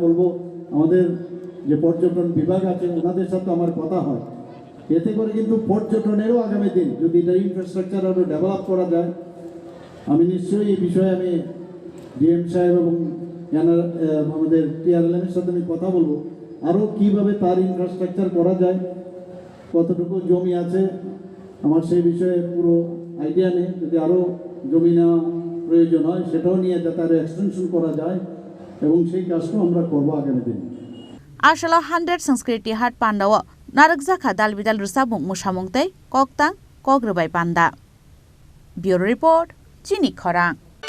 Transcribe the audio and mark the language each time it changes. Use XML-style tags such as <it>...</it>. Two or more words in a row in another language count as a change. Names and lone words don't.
<bn>বলবো আমাদের যে পর্যটন বিভাগ আছে ওনাদের সাথে আমার কথা হয়, এতে করে কিন্তু পর্যটনেরও আগামী দিন যদি এটা ইনফ্রাস্ট্রাকচার আরও ডেভেলপ করা যায়, আমি নিশ্চয়ই এই বিষয়ে আমি ডিএম সাহেব এবং আমাদের টিআরএলএমের সাথে আমি কথা বলবো আরও কীভাবে তার ইনফ্রাস্ট্রাকচার করা যায়, কতটুকু জমি আছে আমার সেই বিষয়ে পুরো আইডিয়া নেই। যদি আরও জমি নেওয়া প্রয়োজন হয় সেটাও নিয়ে যাতে আরও এক্সটেনশন করা যায় এবং সেই কাজটাও আমরা করবো আগামী দিনে।</bn> <trp>Arshalo 100 Sanskriti Hat Pandawa Narakzakha Dalbidal Rusabung Mushamungtei Koktang Kogrubai Panda. Bureau Report Chini Khorang.</trp>